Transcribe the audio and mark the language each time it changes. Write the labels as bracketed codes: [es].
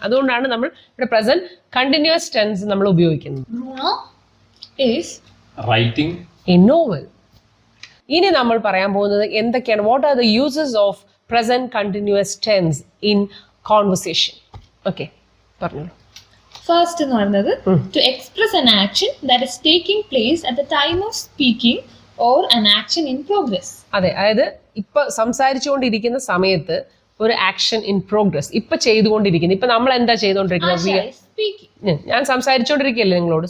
[ml] അതുകൊണ്ടാണ് നമ്മൾ ഇവിടെ പ്രസന്റ് കണ്ടിന്യൂസ് ടെൻസ് നമ്മൾ ഉപയോഗിക്കുന്നത്. [en] Bruno is Writing. A novel. [ml] ഇനി നമ്മൾ പറയാൻ പോകുന്നത് എന്തൊക്കെയാണ്, [en] What are the uses of present continuous tense in conversation. [ml] Okay, പറഞ്ഞോളൂ. ഫസ്റ്റ് എന്ന് പറയുന്നത് [en] to express an action that is taking place at the time of speaking or an action in progress. [ml] അതെ, അതായത് ഇപ്പൊ സംസാരിച്ചുകൊണ്ടിരിക്കുന്ന സമയത്ത് ഒരു ആക്ഷൻ ഇൻ പ്രോഗ്രസ്, ഇപ്പൊ ചെയ്തുകൊണ്ടിരിക്കുന്നത്. ഇപ്പൊ നമ്മൾ എന്താ ചെയ്തുകൊണ്ടിരിക്കുന്നത്? ഞാൻ സംസാരിച്ചുകൊണ്ടിരിക്കുകയല്ലേ നിങ്ങളോട്.